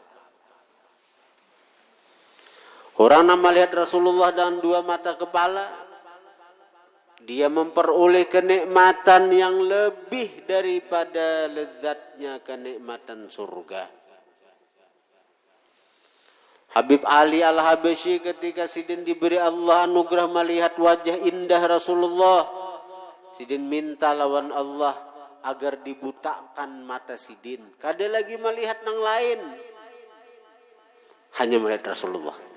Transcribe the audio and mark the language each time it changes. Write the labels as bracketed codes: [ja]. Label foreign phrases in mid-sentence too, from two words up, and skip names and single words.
[id] Orang yang melihat Rasulullah dengan dua mata kepala, dia memperoleh kenikmatan yang lebih daripada lezatnya kenikmatan surga. [bjn] Habib Ali Al-Habasyi ketika sidin diberi Allah anugerah melihat wajah indah Rasulullah, sidin minta lawan Allah agar dibutakan mata sidin. Kada lagi melihat nang lain, hanya melihat Rasulullah.